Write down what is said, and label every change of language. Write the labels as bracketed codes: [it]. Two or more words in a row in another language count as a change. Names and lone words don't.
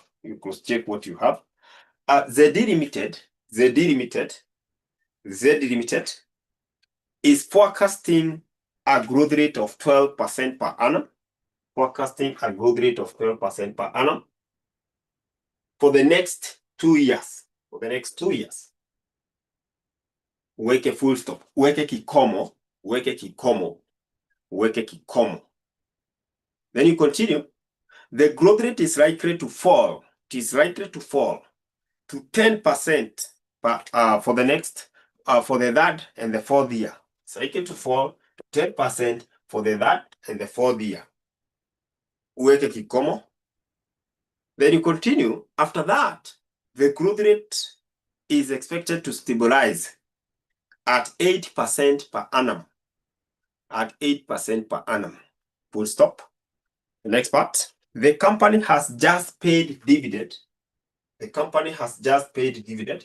[en] You cross-check what you have. 𝐻𝐸 Limited is forecasting a growth rate of 12% per annum. Forecasting a growth rate of 12% per annum for the next 2 years. For the next 2 years. Weke full stop. [sw] Weke kikomo. Weke kikomo. Weke kikomo. [en] Then you continue. The growth rate is likely to fall. It is likely to fall to 10% for the next for the third and the fourth year. It's likely to fall to 10% for the third and the fourth year. [sw] Uweke kikomo. [en] Then you continue. After that, the growth rate is expected to stabilize at 8% per annum. At 8% per annum. Full stop. The next part. The company has just paid dividend. The company has just paid dividend.